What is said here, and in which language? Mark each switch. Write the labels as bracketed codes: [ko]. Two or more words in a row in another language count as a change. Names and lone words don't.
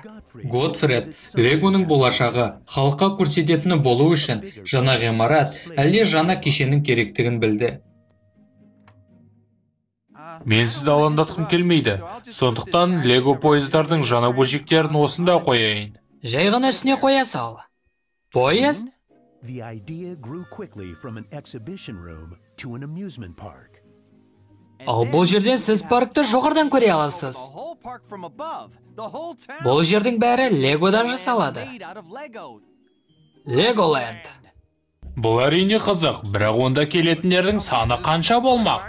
[kk] Готфред Легоның болашағы халыққа көрсететіні болу үшін жаңа ғимарат, әлде жаңа кешеннің керектігін білді. Мен сізді алаңдатқым келмейді. Сондықтан Лего пойыздардың жаңа бөлшектерін осында қояйын. Жай ғана үстіне қоя сал. Поезд? [en] The idea grew quickly from an exhibition room to an amusement park. [kk] Ал бұл жерден сіз паркты жоғарыдан көре аласыз. Бұл жердің бәрі Легодан жасалады. Леголенд. Бұл әрине қызық, бірақ онда келетіндердің саны қанша болмақ?